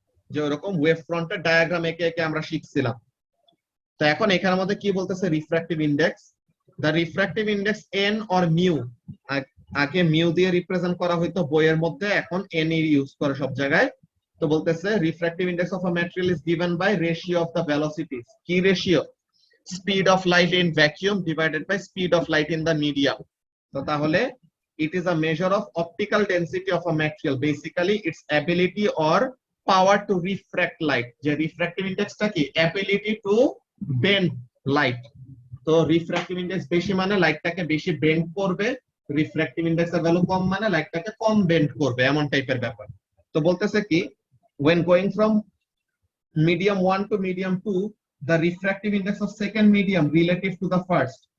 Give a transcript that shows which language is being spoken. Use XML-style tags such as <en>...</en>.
<bn>যে ওরকম ওয়েভ ফ্রন্টের ডায়াগ্রাম এঁকে এঁকে আমরা শিখছিলাম। তো এখন এখানের মধ্যে কি বলতেছে, refractive index, the refractive index N or mu, আগে মিউ দিয়ে রিপ্রেজেন্ট করা হইতো বইয়ের মধ্যে, এখন এন ইউজ করে সব জায়গায়।</bn> <en>তো বলতেছে refractive index of a material is given by ratio of the velocities.</en> <bn>কি ratio?</bn> <en>Speed of light in vacuum divided by speed of light in the medium.</en> <bn>তো তাহলে</bn> <en>it is a measure of optical density of a material, basically its ability or power to refract light.</en> <bn>যে refractive ইন্ডেক্সটা কি, ability to bend light. তো refractive index বেশি মানে লাইটটাকে বেশি bend করবে, refractive ইন্ডেক্সের value কম মানে লাইটটাকে কম বেন্ড করবে, এমন টাইপের ব্যাপার। তো বলতেছে কি,</bn> <en>when going from medium 1 to medium 2, the refractive index of second medium relative to the first.</en>